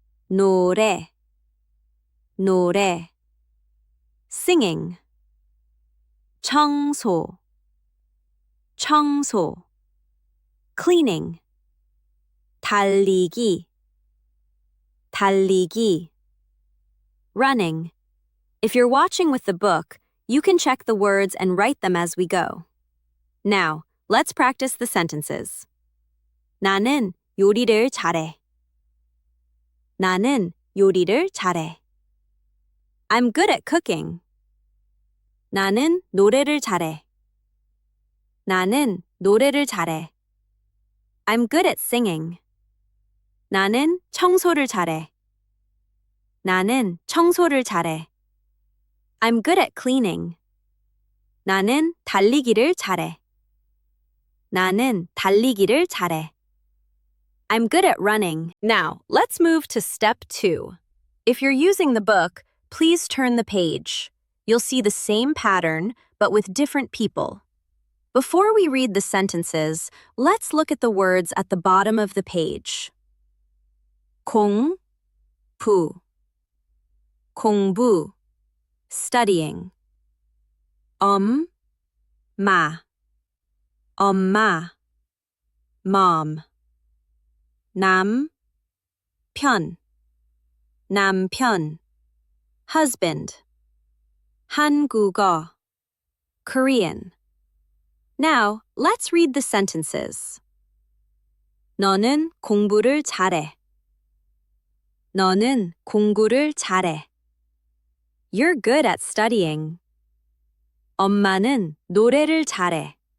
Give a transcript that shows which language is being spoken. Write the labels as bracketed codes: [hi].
[ko] 노래, 노래, singing. 청소, 청소, cleaning. 달리기, 달리기, running. [en] If you're watching with the book, you can check the words and write them as we go. Now, let's practice the sentences. [ko] 나는 요리를 잘해. 나는 요리를 잘해. [en] I'm good at cooking. [ko] 나는 노래를 잘해. 나는 노래를 잘해. [en] I'm good at singing. [ko] 나는 청소를 잘해. 나는 청소를 잘해. [en] I'm good at cleaning. [ko] 나는 달리기를 잘해. 나는 달리기를 잘해. [en] I'm good at running. Now, let's move to step 2. If you're using the book, please turn the page. You'll see the same pattern, but with different people. Before we read the sentences, let's look at the words at the bottom of the page. [ko] 공부, 공부, studying. 엄마, 엄마, mom. 남편, 남편, husband. 한국어, Korean. [en] Now, let's read the sentences. [ko] 너는 공부를 잘해. 너는 공부를 잘해. [en] You're good at studying. [ko] 엄마는 노래를 잘해.